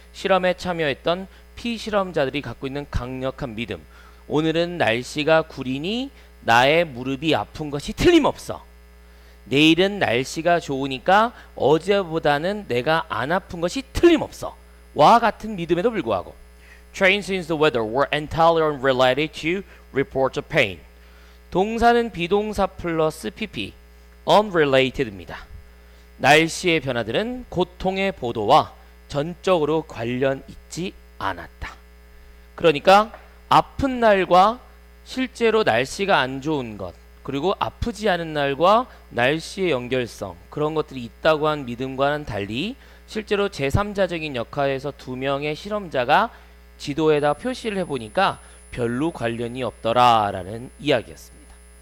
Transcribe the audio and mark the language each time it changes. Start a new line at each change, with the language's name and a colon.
Korean: 실험에 참여했던 피실험자들이 갖고 있는 강력한 믿음. 오늘은 날씨가 구리니 나의 무릎이 아픈 것이 틀림없어. 내일은 날씨가 좋으니까 어제보다는 내가 안 아픈 것이 틀림없어. 와 같은 믿음에도 불구하고
English: Changes in the weather were entirely unrelated to reports of pain.
Korean: 동사는 비동사 플러스 pp, unrelated입니다. 날씨의 변화들은 고통의 보도와 전적으로 관련 있지 않았다. 그러니까 아픈 날과 실제로 날씨가 안 좋은 것 그리고 아프지 않은 날과 날씨의 연결성 그런 것들이 있다고 한 믿음과는 달리 실제로 제3자적인 역할에서 2명의 실험자가 지도에다 표시를 해보니까 별로 관련이 없더라라는 이야기였습니다.